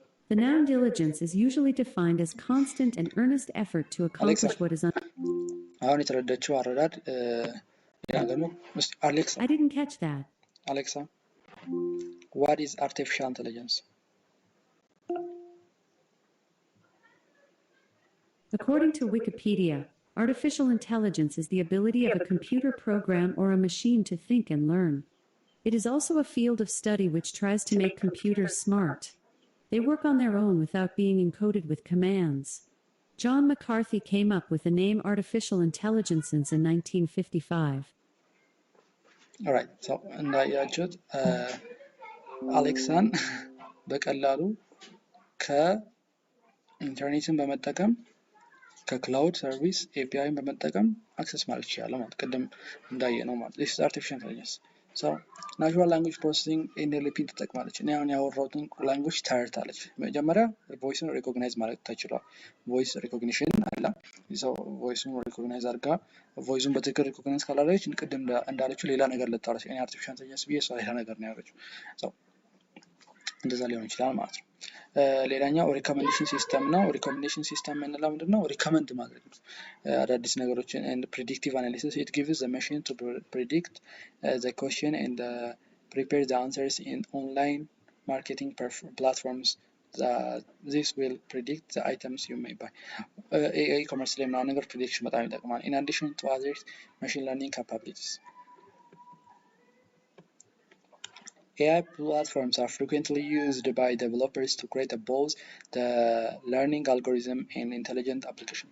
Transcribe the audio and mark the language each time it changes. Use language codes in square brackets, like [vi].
[en] The noun diligence is usually defined as constant and earnest effort to accomplish what is [am] አሁን የተረዳችው አረዳድ ደግሞ Alexa. [en] I didn't catch that. Alexa, what is artificial intelligence? According to Wikipedia, artificial intelligence is the ability of a computer program or a machine to think and learn. It is also a field of study which tries to make computers smart. They work on their own without being encoded with commands. John McCarthy came up with the name artificial intelligence in 1955. [am] Alright, so እንዳያችሁት አሌክሳን በቀላሉ ከኢንተርኔትን በመጠቀም ከክላውድ ሰርቪስ APIን በመጠቀም አክሰስ ማድረግ ይችላል ማለት ቅድም እንዳየነው ማለት [en] this is artificial intelligence. [am] so natural language processing NLP ትጠቅማለች። እኔ አሁን ያወራሁትን ላንጉዌጅ ተረድታለች። መጀመሪያ ቮይስን ሪኮግናይዝ ማድረግ ተችሏል። ቮይስ ሪኮግኒሽን አለ። ሰው ቮይስን ሪኮግናይዝ አድርጋ ቮይሱን በትክክል ሪኮግናይዝ ካላደረገች ቅድም እንዳለችው ሌላ ነገር ልታረች እኔ artificial intelligence ብዬ እሷ ሌላ ነገር ነው ያደረገችው። እንደዛ ሊሆን ይችላል ማለት ነው። ሌላኛው ሪኮሜንዴሽን ሲስተም ነው። ሪኮሜንዴሽን ሲስተም የምንለው ምንድነው? ሪኮመንድ ማድረግ ነው አዳዲስ ነገሮችን [en] and predictive analysis. It gives the machine to predict the question and prepare the answers in online marketing platforms. This will predict the items you may buy. [am] e-commerce ላይ ምናምን ነገር prediction በጣም ይጠቅማል. [en] In addition to other machine learning capabilities. AI platforms are frequently used by developers to create both the learning algorithm and intelligent application.